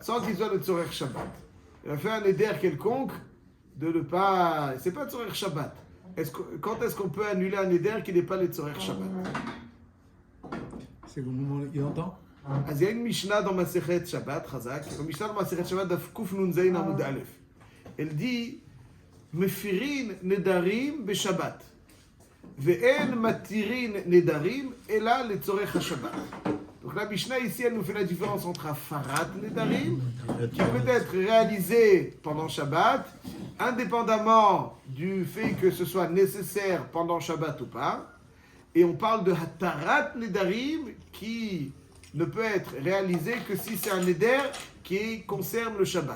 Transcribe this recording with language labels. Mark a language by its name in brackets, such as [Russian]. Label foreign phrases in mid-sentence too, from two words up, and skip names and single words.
[French] Sans qu'il soit le [Hebrew] צורך שבת. [French] Il a fait un neder quelconque de ne pas... C'est pas [Hebrew] צורך שבת. [French] Quand est-ce qu'on peut annuler un neder qui n'est pas le [Hebrew] צורך שבת? [French] C'est au moment où il entend. Il y a une Mishnah dans Masechet Shabbat, Chazak. Une Mishnah dans Masechet Shabbat, [Hebrew] דף קוף נון זין עמוד אלף. [French] Elle dit [Hebrew] מפירין נדרים בשבת. ואין מתירין נדרים אלא לצורך שבת. [French] Donc la Mishnah ici, elle nous fait la différence entre [Hebrew] הפרת נדרים, [French] qui peut être réalisé pendant Shabbat, indépendamment du fait que ce soit nécessaire pendant Shabbat ou pas. Et on parle de [Hebrew] התרת נדרים, [French] qui ne peut être réalisé que si c'est un neder qui concerne le Shabbat.